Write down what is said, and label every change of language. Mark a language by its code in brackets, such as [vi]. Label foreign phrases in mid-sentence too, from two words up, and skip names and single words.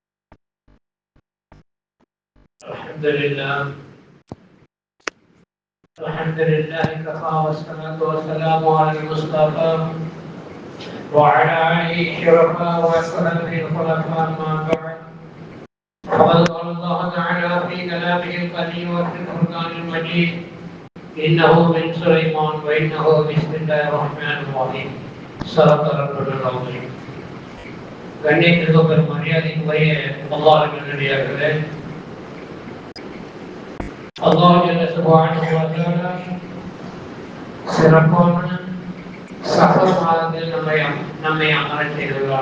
[ar] الحمد لله كفى والصلاة والسلام على المصطفى وعلى آله الشرفاء وأصحابه الخلفاء ما بعد. فقد قال الله تعالى في كلامه القديم وفي القرآن المجيد: إنه من سليمان وإنه بسم الله الرحمن الرحيم. صدق ربنا العظيم. [ta] கண்ணியத்திற்கு பெரும் மரியாதைக்குரிய அல்லாஹ்வின் நல்லடியார்களே, அல்லாஹ் [ar] جل سبحانه وتعالى [ta] சிறப்பான சஃபர் மாதத்தில் நம்மை அமரச் செய்துள்ளார்.